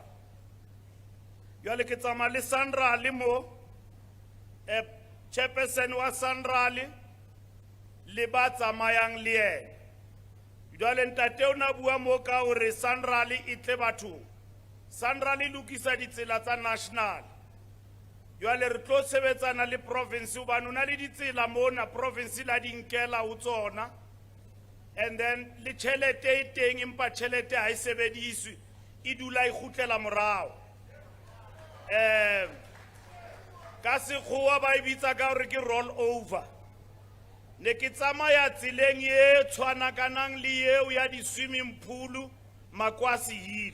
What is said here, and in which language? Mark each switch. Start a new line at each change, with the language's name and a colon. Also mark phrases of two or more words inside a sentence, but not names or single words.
Southern Sotho: Jwale ke tsamaya le Sanral mo chairperson wa Sanral le ba tsamayang le ena. Jwale ntate o na bua mo ka hore Sanral e tle bathong. Sanral e lokisa ditsela tsa national. Jwale re tlo sebetsana le province hobane o na le ditsela mona province la di nkela ho tsona.
English: And then
Southern Sotho: le tjhelete e teng empa tjhelete ha e sebediswe, e dula e kgutlela morao. Ka sekgowa ba e bitsa ka hore ke
English: roll over.
Southern Sotho: Ne ke tsamaya tseleng e tshwanakanang le eo ya di-swimming pool Makwasi Hill.